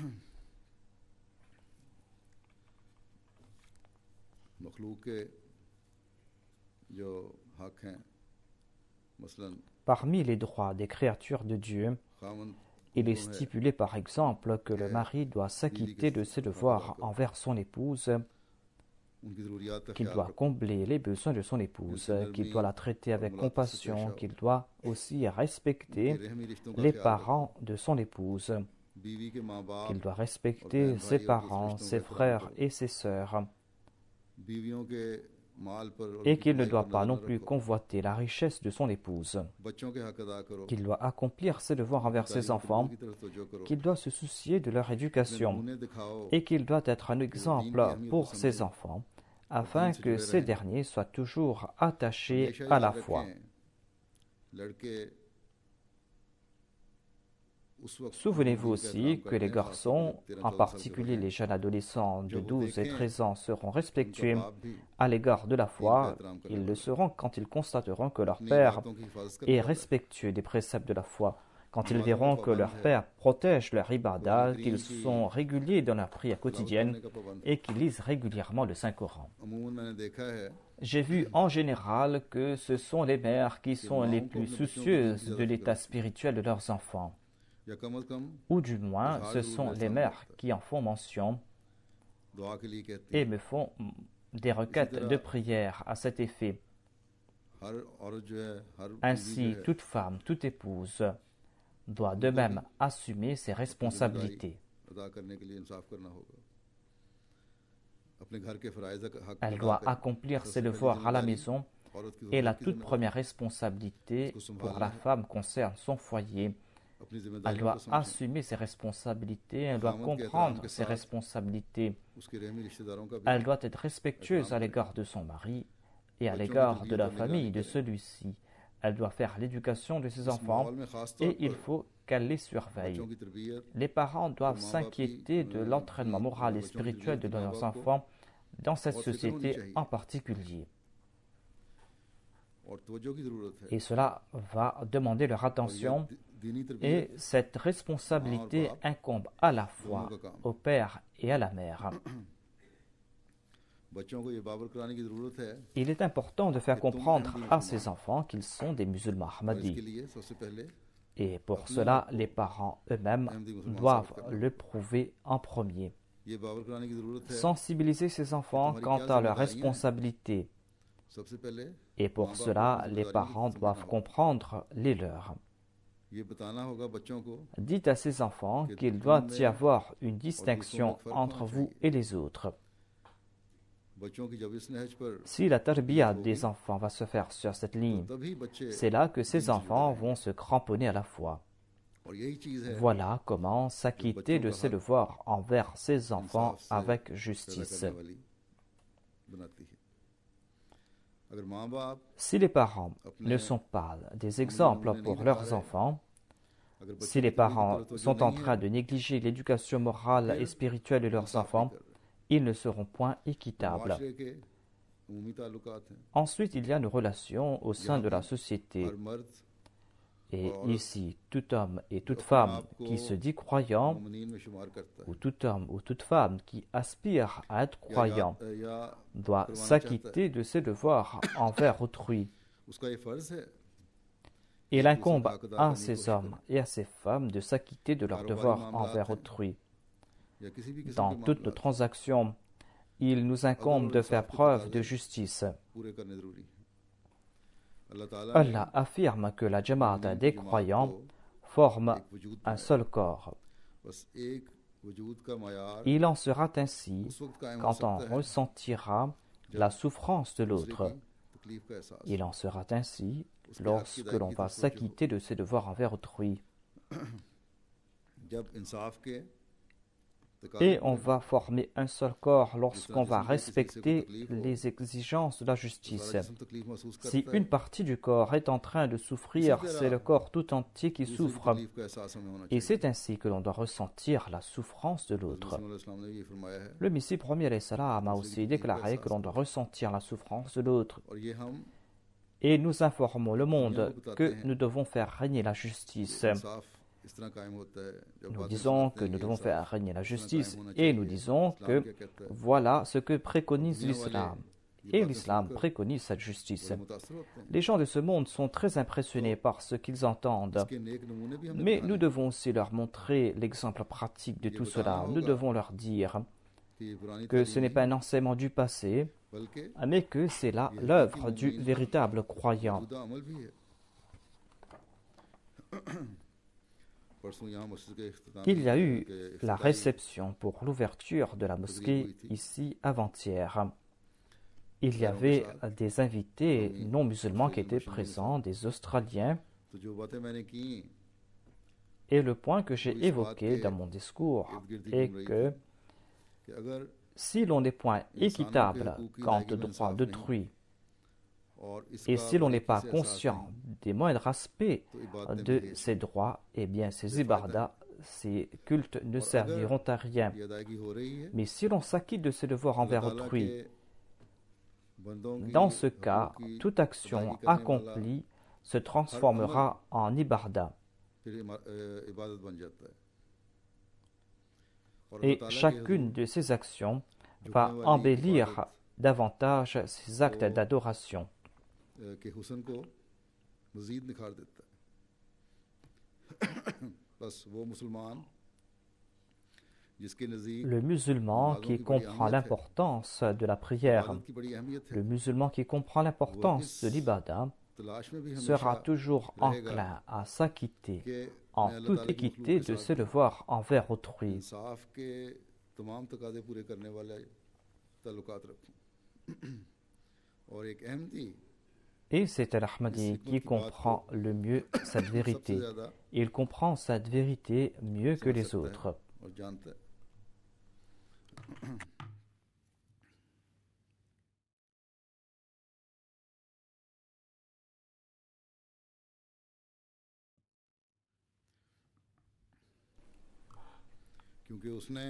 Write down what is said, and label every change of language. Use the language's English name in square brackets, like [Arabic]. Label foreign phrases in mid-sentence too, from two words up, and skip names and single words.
[French] Parmi les droits des créatures de Dieu, il est stipulé par exemple que le mari doit s'acquitter de ses devoirs envers son épouse, qu'il doit combler les besoins de son épouse, qu'il doit la traiter avec compassion, qu'il doit aussi respecter les parents de son épouse. [Urdu] بیوی کے ماں باپ [French] qu'il doit [Urdu] और [French] respecter [Urdu] बहन [French] ses [Urdu] بھائی اور [French] parents, [Urdu] फरिश्तों [French] ses [Urdu] کا احترام [French] frères [Urdu] करो, [French] et ses sœurs, [Urdu] بیویوں کے مال پر اور [French] et [Urdu] ان کی [French] qu'il ne [Urdu] کمائی پر [French] doit pas [Urdu] नजर [French] non [Urdu] न [French] plus [Urdu] रखो, [French] convoiter la richesse de son épouse, [Urdu] بچوں کے حق ادا کرو, [French] qu'il doit accomplir ses devoirs [Urdu] ان کی [French] envers ses [Urdu] تعلیم تربیت [French] enfants, [Urdu] کی طرف توجہ کرو, [French] qu'il doit se soucier de leur [Urdu] अपने [French] éducation, [Urdu] نمونے دکھاؤ [French] et qu'il doit être un [Urdu] کہ وہ دین کی [French] exemple [Urdu] اہمیت کو [French] pour ses [Urdu] समझें [French] enfants, [Urdu] اور دین [French] afin [Urdu] से [French] que [Urdu] जुड़े [French] ces [Urdu] रहें। [French] derniers soient toujours attachés [Urdu] हमेशा [French] à la [Urdu] याद [French] foi. [Urdu] رکھیں، لڑکے اس وقت [French] Souvenez-vous [Urdu] دین کا احترام [French] aussi que [Urdu] करते [French] les [Urdu] ہیں، خاص طور پر [French] garçons, [Urdu] جب 13-14 [French] en [Urdu] سال کے [French] particulier [Urdu] होते [French] les [Urdu] हैं, [French] jeunes adolescents de [Urdu] جب وہ [French] 12 et [Urdu] देखें [French] 13 ans, seront [Urdu] کہ ان کا [French] respectueux [Urdu] باپ بھی [French] à l'égard de la [Urdu] دین کا [French] foi. [Urdu] احترام کرنے [French] Ils le [Urdu] والا ہے, [French] seront quand ils constateront que leur [Urdu] अपनी [French] père [Urdu] عبادتوں کی حفاظت کرنے [French] est [Urdu] والا ہے, [French] respectueux des préceptes de la foi, quand ils [Urdu] نمازوں کا [French] verront que [Urdu] पाबंद [French] leur [Urdu] है, [French] père protège leur [Urdu] कुरान [French] ibadah, [Urdu] करीम [French] qu'ils [Urdu] की [French] sont réguliers dans leur prière [Urdu] तिलावत [French] quotidienne [Urdu] کرنے کا پابند ہے. [French] et qu'ils lisent régulièrement le Saint-Coran. [Urdu] عموماً میں نے دیکھا ہے [French] J'ai vu en général que ce sont les mères qui [Urdu] कि [French] sont les [Urdu] ماؤں کو [French] plus [Urdu] اپنے بچوں کے دین کی [French] soucieuses de [Urdu] زیادہ فکر [French] l'état [Urdu] ہوتی ہے, [French] spirituel de leurs enfants, [Urdu] یا کم از کم [French] ou du moins [Urdu] इजहार [French] ce [Urdu] ज़रूर [French] sont [Urdu] मेरे [French] les [Urdu] सामने [French] mères [Urdu] ہوتا ہے, [French] qui en font mention [Urdu] دعا کے لیے کہتی [French] et [Urdu] हैं। [French] me font des [Urdu] इसी [French] requêtes de [Urdu] तरह [French] prière à cet effet. [Urdu] ہر عورت جو ہے، ہر بیوی جو [French] Ainsi, [Urdu] है, [French] toute femme, toute épouse doit de [Urdu] ان کو بھی [French] même assumer ses [Urdu] اپنی ذمہ داری [French] responsabilités. [Urdu] ادا کرنے کے لیے انصاف کرنا ہوگا، اپنے گھر کے فرائض کا حق [French] Elle [Urdu] अदा [French] doit [Urdu] करें। [French] accomplir ses [Urdu] سب سے پہلی [French] devoirs à la [Urdu] जिम्मेदारी [French] maison [Urdu] عورت کی [French] et la [Urdu] ضرورت کی [French] toute [Urdu] जिम्मेदारी [French] première responsabilité [Urdu] उसको [French] pour [Urdu] संभालना [French] la [Urdu] है, [French] femme concerne son foyer. [Urdu] अपनी [French] Elle [Urdu] ذمہ داریوں کو [French] doit [Urdu] समझें, [French] assumer ses responsabilités, elle doit [Urdu] خامد کے احترام [French] comprendre [Urdu] के [French] ses [Urdu] साथ [French] responsabilités. [Urdu] اس کے رحمی رشتہ داروں کا بھی [French] Elle doit être respectueuse [Urdu] एहतराम [French] à [Urdu] करें, [French] l'égard de son mari et à [Urdu] بچوں کی [French] l'égard de [Urdu] तरबियत [French] la [Urdu] और [French] famille [Urdu] निगरानी [French] de [Urdu] करें। [French] celui-ci. Elle doit faire l'éducation de ses [Urdu] इस [French] enfants [Urdu] ماحول میں خاص طور [French] et il [Urdu] पर [French] faut qu'elle les surveille. [Urdu] بچوں کی تربیت [French] Les parents [Urdu] और [French] doivent [Urdu] ماں باپ کی [French] s'inquiéter de l'entraînement moral et [Urdu] بچوں کی [French] spirituel [Urdu] तरबियत [French] de [Urdu] کی ماں [French] leurs [Urdu] باپ کو [French] enfants dans cette [Urdu] بہت فکر ہونی [French] société [Urdu] चाहिए [French] en particulier. [Urdu] اور توجہ کی ضرورت ہے, [French] Et cela va demander leur [Urdu] اور یہ [French] attention. [Urdu] दीनी [French] Et [Urdu] तरबियत [French] cette responsabilité [Urdu] बाप [French] incombe à la [Urdu] दोनों [French] fois [Urdu] کا کام [French] au père et à la mère. [Urdu] بچوں کو یہ بابر کرانے کی ضرورت ہے [French] Il est important de faire [Urdu] کہ تم [French] comprendre [Urdu] अहमदी [French] à [Urdu] मुसलमान [French] ses enfants qu'ils sont des musulmans [Urdu] اور اس کے [French] ahmadis. [Urdu] لیے سب سے پہلے [French] Et pour [Urdu] अपने [French] cela, [Urdu] آپ کو [French] les parents eux-mêmes [Urdu] احمدی مسلمان [French] doivent [Urdu] ثابت کرنا [French] le [Urdu] होगा। [French] prouver en premier. [Urdu] یہ بابر کرانے کی ضرورت ہے [French] Sensibiliser ses enfants [Urdu] तुम्हारी [French] quant [Urdu] क्या [French] à leurs [Urdu] ذمہ داریاں ہیں, [French] responsabilités. [Urdu] سب سے پہلے [French] Et [Urdu] माँ [French] pour [Urdu] باپ کو [French] cela, [Urdu] अपनी [French] les [Urdu] जिम्मेदारियों [French] parents [Urdu] کو سمجھنا [French] doivent [Urdu] होगा, [French] comprendre les leurs. [Urdu] یہ بتانا ہوگا بچوں کو [French] Dites à ses enfants [Urdu] कि [French] qu'il [Urdu] तुम [French] doit y [Urdu] में [French] avoir une [Urdu] اور دوسروں میں [French] distinction [Urdu] ایک فرق [French] entre [Urdu] होना [French] vous [Urdu] चाहिए। [French] et les autres. [Urdu] بچوں کی جب اس نہج پر [French] Si la [Urdu] तरबियत [French] tarbiyat [Urdu] होगी [French] des enfants va se faire sur cette [Urdu] तो [French] ligne, [Urdu] تبھی بچے [French] c'est là que [Urdu] दीन [French] ces [Urdu] سے جڑے [French] enfants [Urdu] रहेंगे। [French] vont se cramponner à la foi. [Urdu] اور یہی چیز ہے [French] Voilà comment [Urdu] जो [French] s'acquitter [Urdu] बच्चों [French] de [Urdu] का [French] ses [Urdu] हक [French] devoirs envers ses enfants [Urdu] انصاف سے [French] avec [Urdu] पैदा [French] justice. [Urdu] کرنے والی بناتی ہے۔ اگر ماں باپ [French] Si les parents [Urdu] अपने [French] ne sont pas des [Urdu] अमली [French] exemples [Urdu] نمونے نہیں [French] pour [Urdu] दिखा [French] leurs [Urdu] रहे, [French] enfants, [Urdu] अगर [French] si [Urdu] बच्चों [French] les [Urdu] کی تربیت کی [French] parents [Urdu] طرف توجہ [French] sont en [Urdu] नहीं [French] train [Urdu] है, [French] de négliger l'éducation morale et [Urdu] फिर [French] spirituelle de leurs [Urdu] انصاف نہیں [French] enfants, [Urdu] کر رہے. [French] ils ne seront point [Urdu] फिर [French] équitables. [Urdu] معاشرے کے عمومی تعلقات ہیں, [French] Ensuite, il y a nos relations au sein [Urdu] यहाँ [French] de la [Urdu] भी [French] société. [Urdu] ہر مرد [French] Et [Urdu] اور عورت [French] ici, tout homme et [Urdu] जो [French] toute [Urdu] अपने [French] femme [Urdu] آپ کو [French] qui se dit croyant, [Urdu] مومنین میں شمار کرتا [French] ou [Urdu] है [French] tout homme ou toute femme qui aspire à être [Urdu] या [French] croyant, [Urdu] या [French] doit [Urdu] کروانا چاہتا ہے, [French] s'acquitter de ses devoirs envers autrui. [Urdu] اس کا یہ فرض ہے [French] Il [Urdu] ایک دوسرے [French] incombe [Urdu] کا حق ادا [French] à [Urdu] کرنے کی [French] ces [Urdu] कोशिश [French] hommes [Urdu] करें। [French] et à ces femmes de s'acquitter de leurs [Urdu] कारोबारी [French] devoirs [Urdu] मामलात [French] envers [Urdu] हैं [French] autrui. [Urdu] یا کسی بھی قسم [French] Dans [Urdu] के [French] toutes nos [Urdu] मामलात [French] transactions, il nous [Urdu] अदल [French] incombe [Urdu] और [French] de faire [Urdu] انصاف کے [French] preuve de [Urdu] तकाज़े [French] justice. [Urdu] پورے کرنے ضروری ہے۔ اللہ تعالیٰ نے [French] Allah affirme que la Jamaat [Urdu] مومنین کی [French] des [Urdu] जमात [French] croyants [Urdu] को [French] forme [Urdu] ایک وجود [French] un [Urdu] बनाया, [French] seul corps. [Urdu] بس ایک وجود کا معیار [French] Il en sera ainsi [Urdu] اس وقت قائم ہو [French] quand on [Urdu] سکتا ہے [French] ressentira [Urdu] जब [French] la souffrance de [Urdu] दूसरे [French] l'autre. [Urdu] کی تکلیف کا احساس [French] Il en sera ainsi [Urdu] اس کے حق کی [French] lorsque l'on [Urdu] अदायगी [French] va [Urdu] کی توجہ ہو. [French] s'acquitter de ses devoirs envers autrui. [Urdu] جب انصاف کے [French] Et [Urdu] तकाज़े [French] on [Urdu] पूरे [French] va former un seul corps lorsqu'on va [Urdu] جسم کے کسی حصے کو [French] respecter [Urdu] تکلیف ہو [French] les exigences de la [Urdu] तो [French] justice. [Urdu] سارا جسم تکلیف محسوس [French] Si [Urdu] करता [French] une [Urdu] है, [French] partie du corps est en train de [Urdu] इसी [French] souffrir, c'est le [Urdu] तरह [French] corps tout entier qui [Urdu] دوسرے کی [French] souffre. [Urdu] تکلیف کا احساس ہمیں ہونا [French] Et [Urdu] चाहिए। [French] c'est ainsi que l'on doit ressentir la souffrance de [Urdu] हज़रत [French] l'autre. [Urdu] مسیح علیہ السلام نے یہ فرمایا ہے [French] Le Messie premier [Arabic] عليه السلام [French] a [Urdu] دوسرے کی [French] aussi [Urdu] تکلیف کا [French] déclaré que [Urdu] एहसास [French] l'on doit [Urdu] करो [French] ressentir la souffrance de l'autre. [Urdu] اور یہ ہم [French] Et nous informons le [Urdu] दुनिया [French] monde [Urdu] کو بتاتے [French] que [Urdu] हैं [French] nous devons faire régner la [Urdu] कि [French] justice. [Urdu] انصاف اس طرح قائم ہوتا ہے جب [French] Nous [Urdu] बातें [French] disons [Urdu] सुनाते [French] que [Urdu] हैं [French] nous [Urdu] कि [French] devons faire [Urdu] इंसाफ [French] régner la [Urdu] اس طرح [French] justice [Urdu] قائم ہونا [French] et nous [Urdu] चाहिए, [French] disons [Urdu] इस्लाम [French] que [Urdu] کیا کہتا ہے, [French] voilà ce que [Urdu] और [French] préconise [Urdu] دنیا والے [French] l'islam. [Urdu] ये [French] Et [Urdu] बातें [French] l'islam [Urdu] سن کر [French] préconise cette justice. [Urdu] بڑے متاثر ہوتے ہیں. [French] Les gens de ce monde sont très impressionnés par ce qu'ils entendent. [Urdu] اس کے نیک نمونے بھی ہم نے [French] Mais [Urdu] दिखाने [French] nous [Urdu] हैं [French] devons aussi leur montrer l'exemple pratique de [Urdu] ये [French] tout [Urdu] बताना [French] cela. Nous [Urdu] होगा [French] devons leur dire [Urdu] کہ یہ پرانی [French] que ce [Urdu] तालीम [French] n'est pas [Urdu] नहीं [French] un enseignement du passé, [Urdu] बल्कि [French] mais que c'est là [Urdu] یہ حقیقی [French] l'œuvre du [Urdu] مومن کا [French] véritable croyant. [Urdu] موجودہ عمل بھی ہے. پرسوں یہاں مسجد کے اختتام [French] Il y a eu [Urdu] के [French] la [Urdu] इफ्तिताई [French] réception pour l'ouverture de la mosquée ici avant-hier. Il y [Urdu] غیروں کے [French] avait [Urdu] साथ [French] des invités [Urdu] कौमी [French] non musulmans qui [Urdu] मुस्तकिल [French] étaient [Urdu] نشینوں کے [French] présents, [Urdu] साथ [French] des Australiens, [Urdu] تو جو باتیں میں نے کی [French] et le point que [Urdu] वो [French] j'ai [Urdu] اس بات [French] évoqué [Urdu] के [French] dans mon discours [Urdu] ارد گرد ہی [French] est [Urdu] گھوم رہی تھی [French] que [Urdu] کہ اگر [French] si l'on n'est point [Urdu] انسانوں کے [French] équitable [Urdu] حقوق کی [French] quant [Urdu] अदायगी [French] aux [Urdu] में [French] droits [Urdu] انصاف نہیں [French] d'autrui, [Urdu] और [French] et [Urdu] اس کا [French] si l'on n'est [Urdu] बारीकी [French] pas [Urdu] سے احساس [French] conscient [Urdu] नहीं [French] des moindres aspects [Urdu] تو عبادتیں [French] de [Urdu] बेहिस [French] ces [Urdu] हैं [French] droits, eh bien ces [Urdu] بے فائدہ ہیں [French] ibadas, ces cultes ne [Urdu] اور اگر [French] serviront à rien. [Urdu] یہ ادائیگی ہو رہی ہے [French] Mais si l'on s'acquitte de ses devoirs [Urdu] अल्लाह [French] envers [Urdu] تعالیٰ کے [French] autrui, [Urdu] بندوں کی [French] dans ce [Urdu] हकूक़ [French] cas, [Urdu] की [French] toute [Urdu] अदायगी [French] action [Urdu] کرنے والا [French] accomplie se [Urdu] ہر عمل [French] transformera en ibadah. [Urdu] پھر عبادت بن جاتا ہے اور اللہ [French] Et [Urdu] تعالیٰ کے [French] chacune [Urdu] हुजूर [French] de ces actions [Urdu] झुकने [French] va [Urdu] वाली [French] embellir [Urdu] इबादत [French] davantage ces actes [Urdu] को [French] d'adoration. [Urdu] کے حسن کو مزید نکھار دیتا ہے بس وہ مسلمان جس کے نزدیک [French] Le musulman [Urdu] नमाजों [French] qui [Urdu] کی بڑی [French] comprend [Urdu] اہمیت ہے [French] l'importance de la prière, [Urdu] عبادت کی بڑی اہمیت ہے [French] le musulman qui comprend [Urdu] वो [French] l'importance de [Urdu] इस [French] l'ibadah [Urdu] تلاش میں بھی [French] sera [Urdu] हमेशा [French] toujours [Urdu] रहेगा [French] enclin à s'acquitter [Urdu] कि [French] en [Urdu] میں اللہ [French] toute [Urdu] تعالیٰ کی مخلوق [French] équité [Urdu] के [French] de [Urdu] साथ [French] ses devoirs envers autrui. [Urdu] انصاف کے تمام تقاضے پورے کرنے والے تعلقات رکھوں اور ایک احمدی [French] Et c'est [Urdu] इस [French] Al-Ahmadi [Urdu] हिकमत [French] qui [Urdu] کی بات کو [French] comprend le mieux cette [Urdu] سب سے [French] vérité. [Urdu] ज़्यादा [French] Il comprend cette vérité mieux que [Urdu] समझ [French] les [Urdu] سکتا ہے [French] autres. [Urdu] اور جانتا ہے کیونکہ اس نے